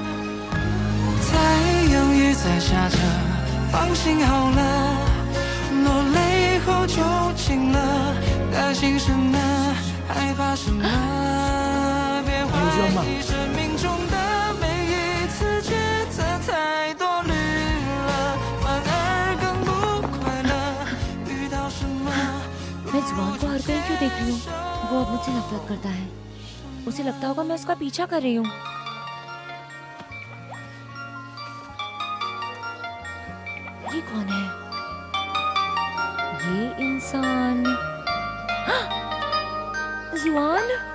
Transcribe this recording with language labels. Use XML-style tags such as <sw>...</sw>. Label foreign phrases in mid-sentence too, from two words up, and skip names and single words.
<zh>太阳雨在下着，放心好了，落泪后就晴了，担心什么？害怕什么？别怀疑生命中的每一次抉择太多虑了，反而更不快乐。遇到什么？</zh> <hi>मैं जुबान को हर कहीं क्यों देख रही हूँ? वो अब मुझसे नफरत करता है। उसे लगता होगा मैं उसका पीछा कर रही हूँ। ये कौन है? ये इंसान जुआन?</hi>